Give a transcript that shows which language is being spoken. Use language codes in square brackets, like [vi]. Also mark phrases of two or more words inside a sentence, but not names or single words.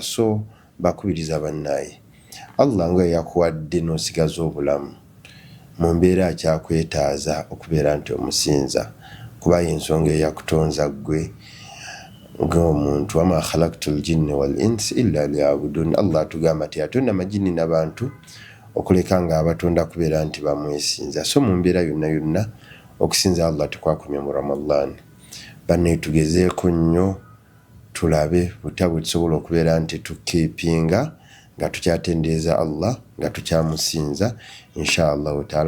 [lg] So bakubiriza bannaye, Allah nga yakuwadde n'osigaza obulamu mu mbeera akyakwetaaza okubeera nti omusinza, kuba y'ensonga eyakutonza ggwe ng'omuntu. [ar] وما خلقت الجن والإنس إلا ليعبدون. [lg] Allah atugamba nti yatonda amajini n'abantu okuleka nga abatonda kubeera nti bamwesinza. So mu mbeera yonna yonna okusinza Allah tukwakumye mu Ramadan. Banne tugezeeko nnyo tulabe butya bwe tusobola okubeera nti tukiipinga nga tukyatendereza Allah, nga tukyamusinza [ar] إن شاء الله تعالى.